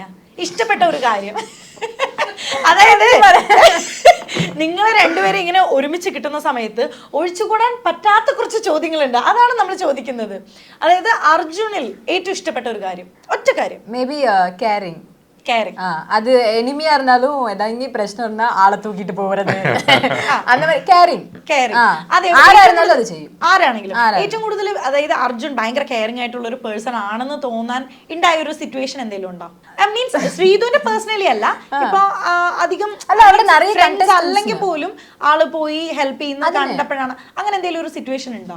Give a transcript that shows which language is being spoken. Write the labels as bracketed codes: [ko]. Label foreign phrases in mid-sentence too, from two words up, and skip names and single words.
[ml] ഇഷ്ടപ്പെട്ട ഒരു കാര്യം അതായത് നിങ്ങൾ രണ്ടുപേരും ഇങ്ങനെ ഒരുമിച്ച് കിട്ടുന്ന സമയത്ത് ഒഴിച്ചുകൂടാൻ പറ്റാത്ത കുറച്ച് ചോദ്യങ്ങളുണ്ട്, അതാണ് നമ്മൾ ചോദിക്കുന്നത്. അതായത് അർജുനിൽ ഏറ്റവും ഇഷ്ടപ്പെട്ട ഒരു കാര്യം, ഒറ്റ കാര്യം. [en] maybe caring. [ta] அது எனிமியா இருந்தாலும் ஏதாவது பிரச்சனை இருந்தா ஆளை தூக்கிட்டு போறது அந்த மாதிரி கேரிங். [ml] ആരായിരുന്നാലും അത് ചെയ്യും. ആരാണെങ്കിലും ഏറ്റവും കൂടുതൽ അതായത് അർജുൻ ഭയങ്കര കെയറിംഗ് ആയിട്ടുള്ള ഒരു പേഴ്സൺ ആണെന്ന് തോന്നാൻ ഉണ്ടായ ഒരു സിറ്റുവേഷൻ എന്തെങ്കിലും ഉണ്ടോ? മീൻസ് ശ്രീധുവിന്റെ പേഴ്സണലി അല്ല, ഇപ്പൊ അധികം ഫ്രണ്ട്സ് അല്ലെങ്കിൽ പോലും ആള് പോയി ഹെൽപ്പ് ചെയ്യുന്ന കണ്ടപ്പോഴാണ് അങ്ങനെ എന്തെങ്കിലും ഒരു സിറ്റുവേഷൻ ഉണ്ടോ?